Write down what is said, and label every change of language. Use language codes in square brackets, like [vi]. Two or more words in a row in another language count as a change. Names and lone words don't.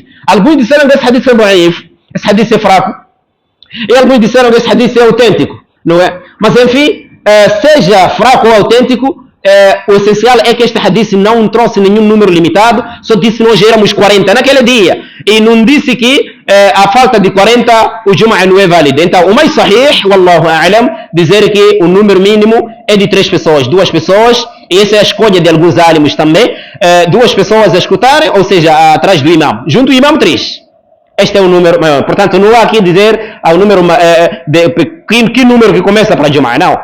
[pt] Alguns disseram que esse hadith é da'if, esse hadith é fraco, e alguns disseram que esse hadith é autêntico, não é? Mas enfim, seja fraco ou autêntico, o essencial é que este hadith não trouxe nenhum número limitado, só disse que nós éramos 40 naquele dia, e não disse que a falta de 40 o Jum'ah não é válido. Então, o mais sahih, [ar] والله أعلم, [pt] dizer que o número mínimo é de 3 pessoas, 2 pessoas, e essa é a escolha de alguns álimos também, 2 pessoas a escutarem, ou seja, atrás do imam, junto do imam 3. Este é o número maior. Portanto, não há aqui dizer o número que número que começa para Jum'ah, não.